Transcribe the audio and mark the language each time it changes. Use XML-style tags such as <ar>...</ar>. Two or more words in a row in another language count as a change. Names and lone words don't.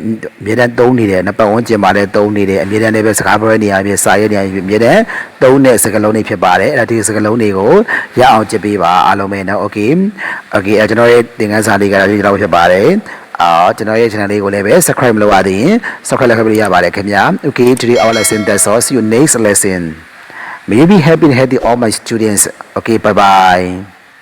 <my>အမြဲတမ်းသုံးနေတယ်နှစ်ပတ်ဝန်းကျင်မှာလည်းသုံးနေတယ်အမြဲတမ်းလည်းပဲစကားပြောနေရပြီစာရေးနေရပြီအမြဲတမ်းသုံးတဲ့စကားလုံးတွေဖြစ်ပါတယ်အဲ့ဒါဒီစကားလုံးတွေကိုရအောင်ကြည့်ပေးပါအားလုံးပဲနော် okay ကျွန်တော်ရဲ့သင်ခန်းစာလေးကတော့ဒီလောက်ဖြစ်ပါတယ်ကျွန်တော်ရဲ့ channel လေးကိုလည်းပဲ subscribe မလုပ်ရသေးရင် subscribe လုပ်ပေးရပါတယ်ခင်ဗျာ</my> <en>okay today our lesson that's all see you next lesson may you be happy and healthy all my students okay bye bye</en>